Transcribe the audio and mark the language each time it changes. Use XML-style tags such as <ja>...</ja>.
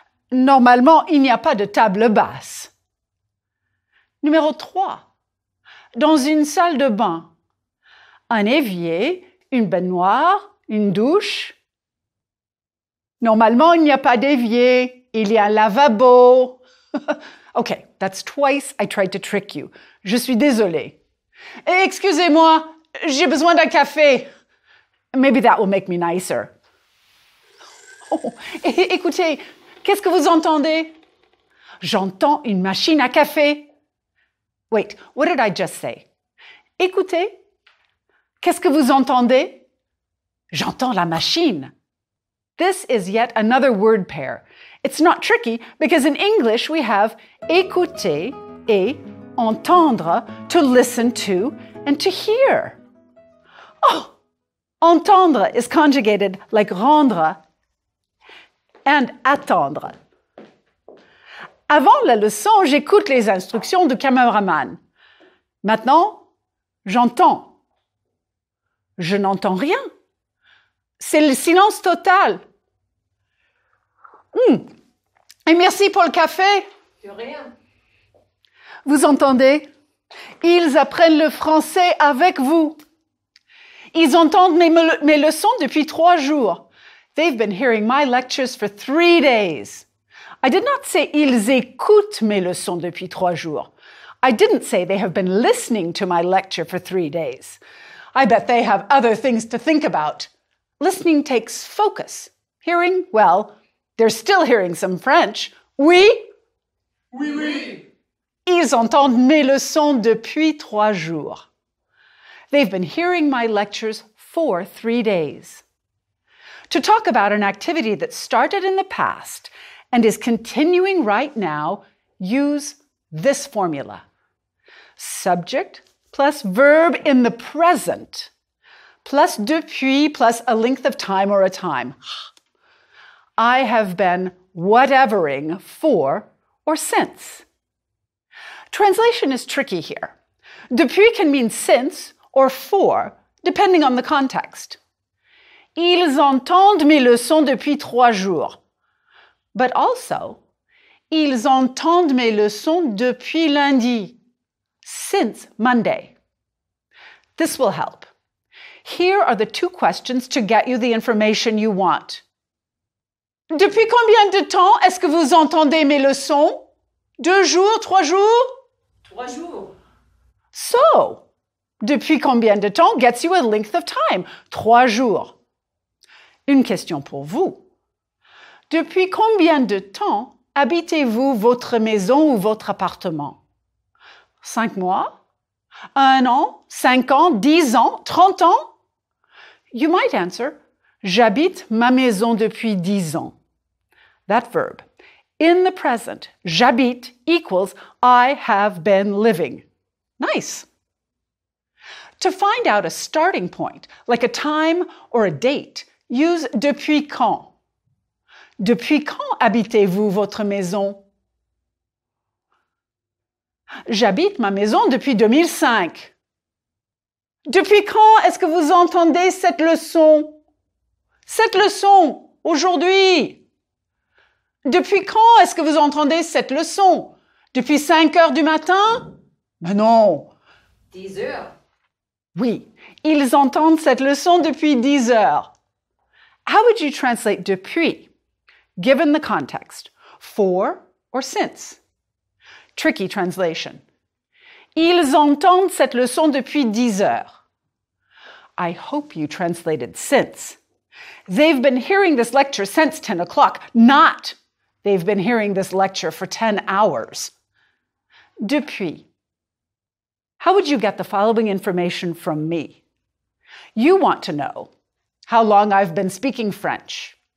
<fr>Normalement, il n'y a pas de table basse. Numéro 3. Dans une salle de bain, un évier, une baignoire, une douche. Normalement, il n'y a pas d'évier, il y a un lavabo.</fr> <en>Okay, that's twice I tried to trick you.</en> <fr>Je suis désolée. Excusez-moi, j'ai besoin d'un café.</fr> <en>Maybe that will make me nicer.</en> <fr>Oh, écoutez, qu'est-ce que vous entendez? J'entends une machine à café.</fr> <en>Wait, what did I just say?</en> <fr>Écoutez, qu'est-ce que vous entendez? J'entends la machine.</fr> <en>This is yet another word pair. It's not tricky because in English we have</en> <fr>écouter et entendre,</fr> <en>to listen to and to hear. Oh, entendre is conjugated like rendre and attendre.</en> <fr>Avant la leçon, j'écoute les instructions du cameraman. Maintenant, j'entends. Je n'entends rien. C'est le silence total. Et merci pour le café. De rien. Vous entendez? Ils apprennent le français avec vous. Ils entendent mes leçons depuis 3 jours.</fr> <en>They've been hearing my lectures for 3 days. I did not say</en> <fr>ils écoutent mes leçons depuis 3 jours.</fr> <en>I didn't say they have been listening to my lecture for 3 days. I bet they have other things to think about. Listening takes focus. Hearing, well, they're still hearing some French.</en> <fr>Oui? Oui, oui. Ils entendent mes leçons depuis 3 jours.</fr> <en>They've been hearing my lectures for 3 days. To talk about an activity that started in the past and is continuing right now, use this formula. Subject plus verb in the present plus depuis plus a length of time or a time. I have been whatevering for or since. Translation is tricky here. Depuis can mean since or for, depending on the context.</en> <fr>Ils entendent mes leçons depuis 3 jours.</fr> <en>But also,</en> <fr>ils entendent mes leçons depuis lundi,</fr> <en>since Monday. This will help. Here are the 2 questions to get you the information you want.</en> <fr>Depuis combien de temps est-ce que vous entendez mes leçons? 2 jours, 3 jours? 3 jours.</fr> <en>So,</en> <fr>depuis combien de temps</fr> <en>gets you a length of time?</en> <fr>3 jours. Une question pour vous. Depuis combien de temps habitez-vous votre maison ou votre appartement? 5 mois? 1 an? 5 ans? 10 ans? 30 ans?</fr> <en>You might answer,</en> <fr>J'habite ma maison depuis 10 ans.</fr> <en>That verb. In the present,</en> <fr>j'habite</fr> <en>equals I have been living. Nice. To find out a starting point, like a time or a date, use</en> <fr>depuis quand. Depuis quand habitez-vous votre maison? J'habite ma maison depuis 2005. Depuis quand est-ce que vous entendez cette leçon? Cette leçon, aujourd'hui. Depuis quand est-ce que vous entendez cette leçon? Depuis 5 heures du matin? Mais non. 10 heures. Oui, ils entendent cette leçon depuis 10 heures.</fr> <en>How would you translate depuis, given the context? For or since? Tricky translation.</en> <fr>Ils entendent cette leçon depuis 10 heures.</fr> <en>I hope you translated since. They've been hearing this lecture since 10 o'clock, not they've been hearing this lecture for 10 hours. Depuis. How would you get the following information from me? You want to know how long I've been speaking French.</en>